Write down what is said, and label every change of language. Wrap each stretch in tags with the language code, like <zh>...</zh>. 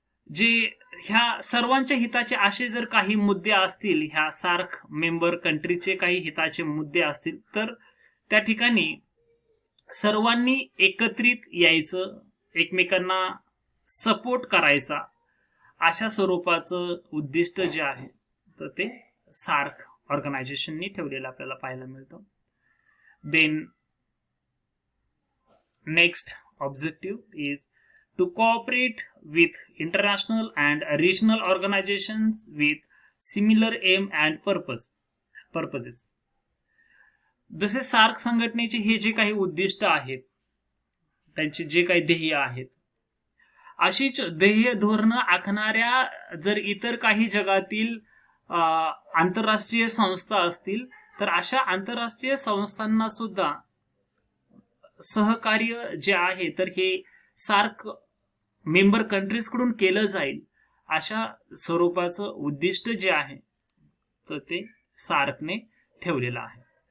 <mr>जे ह्या सर्वांच्या हिताचे असे जर काही मुद्दे असतील, ह्या सार्क मेंबर कंट्रीचे काही हिताचे मुद्दे असतील तर त्या ठिकाणी सर्वांनी एकत्रित यायचं, एकमेकांना सपोर्ट करायचा, अशा स्वरूपाचं उद्दिष्ट जे आहे तर ते सार्क ऑर्गनायझेशननी ठेवलेलं आपल्याला पाहायला मिळतं.</mr> <en>Then next objective is to cooperate with international and regional organizations with similar aim and purposes.</en> <mr>जसे सार्क संघटनेचे हे जे काही उद्दिष्ट आहेत, त्यांचे जे काही ध्येय आहेत, अशीच ध्येय धोरणं आखणाऱ्या जर इतर काही जगातील आंतरराष्ट्रीय संस्था असतील तर अशा आंतरराष्ट्रीय संस्थांना सुद्धा सहकार्य जे आहे तर हे सार्क मेंबर कंट्रीज कडून केलं जाईल अशा स्वरूपाचं उद्दिष्ट जे आहे तर ते सार्कने ठेवलेलं आहे.</mr>